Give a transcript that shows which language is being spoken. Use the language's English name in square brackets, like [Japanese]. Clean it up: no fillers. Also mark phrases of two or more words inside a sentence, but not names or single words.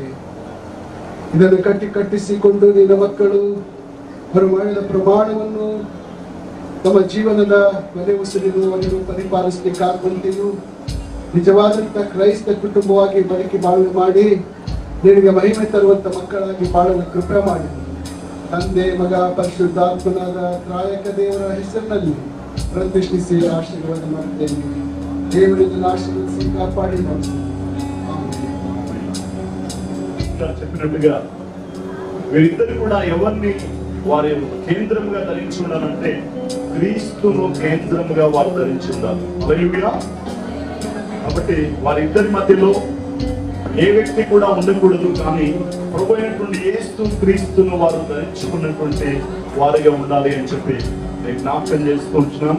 [Kannada] ಇದನ್ನು ಕಟ್ಟಿಸಿಕೊಂಡು ನಿನ್ನ ಮಕ್ಕಳು ಅವರು ಮಾಡಿದ ಪ್ರಮಾಣವನ್ನು ತಮ್ಮ ಜೀವನದ ಕೊನೆ ಉಸಿರಿರುವವರೆಗೂ ಪರಿಪಾಲಿಸಲಿಕ್ಕೆ ಆಗುವಂತೆಯೂ ನಿಜವಾದಂತ ಕ್ರೈಸ್ತ ಕುಟುಂಬವಾಗಿ ಬದುಕಿ ಬಾಳ್ವೆ ಮಾಡಿ ನಿನಗೆ ಮಹಿಮೆ ತರುವಂತ ಮಕ್ಕಳಾಗಿ ಬಾಳಲು ಕೃಪೆ ಮಾಡಿ ತಂದೆ ಮಗ ಪರಿಶುದ್ಧಾತ್ಮನಾದ ತ್ರಾಯಕ ದೇವರ ಹೆಸರಿನಲ್ಲಿ ಪ್ರತಿಷ್ಠಿಸಿ ಆಶೀರ್ವಾದ ಮಾಡುತ್ತೇನೆ. ದೇವರಿಂದ ಆಶೀರ್ವದಿಸಿ ಕಾಪಾಡಿ [Telugu] చెప్పినట్టుగా వీరిద్దరు కూడా ఎవరిని వారి కేంద్రంగా ధరించి ఉండాలంటే క్రీస్తును కేంద్రంగా వారు ధరించి ఉండాలి. హల్లెలూయా. కాబట్టి వారిద్దరి మధ్యలో ఏ వ్యక్తి కూడా ఉండకూడదు, కానీ ప్రభు అయినటువంటి యేసు క్రీస్తును వారు ధరించుకున్నటువంటి వారిగా ఉండాలి అని చెప్పి నేను జ్ఞాపకం చేసుకుంటున్నాను.